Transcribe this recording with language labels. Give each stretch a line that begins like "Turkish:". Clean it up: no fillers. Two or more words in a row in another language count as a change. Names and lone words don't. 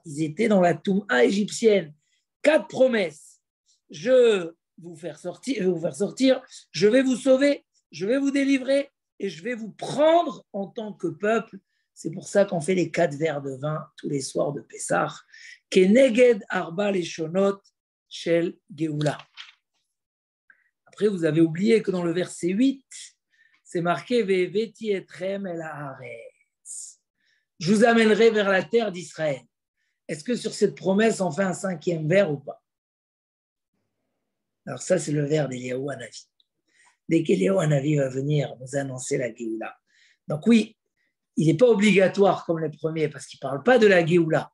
French: Ils étaient dans la Touma égyptienne. 4 promesses. Je vais vous faire sortir, je vais vous sauver, je vais vous délivrer et je vais vous prendre en tant que peuple. C'est pour ça qu'on fait les 4 verres de vin tous les soirs de Pessah.
Hebrew: כנגד ארבע לשונות של גאולה.
French: Après, vous avez oublié que dans le verset 8, c'est marqué
Hebrew: והבאתי אתכם אל הארץ.
French: Je vous amènerai vers la terre d'Israël. Est-ce que sur cette promesse, on fait un 5e vers ou pas? Alors ça, c'est le vers d'Eliyahu Hanavi. Dès qu'Eliyahu Hanavi va venir nous annoncer la Géoula. Donc oui, il n'est pas obligatoire comme les premiers parce qu'il ne parle pas de la Géoula.